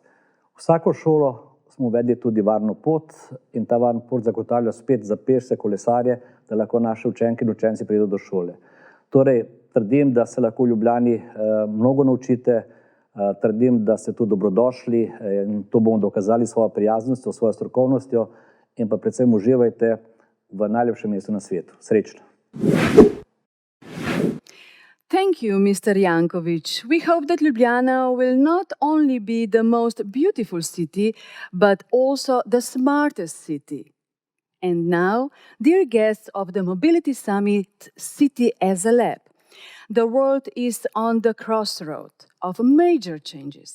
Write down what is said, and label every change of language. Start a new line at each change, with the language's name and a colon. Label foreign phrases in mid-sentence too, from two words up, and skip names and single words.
Slovenian: Vsako šolo smo uvedli tudi varno pot in ta varna pot zagotavlja spet za pešce, kolesarje, da lahko naše učenke in učenci pridejo do šole. Torej, trdim, da se lahko v Ljubljani mnogo naučite, trdim, da ste tu dobrodošli in to bomo dokazali s svojo prijaznostjo, svojo strokovnostjo in pa predvsem uživajte v najlepšem mestu na svetu. Srečno!
English: Thank you, Mr. Janković. We hope that Ljubljana will not only be the most beautiful city, but also the smartest city. And now, dear guests of the Mobility Summit City as a Lab, the world is on the crossroad of major changes.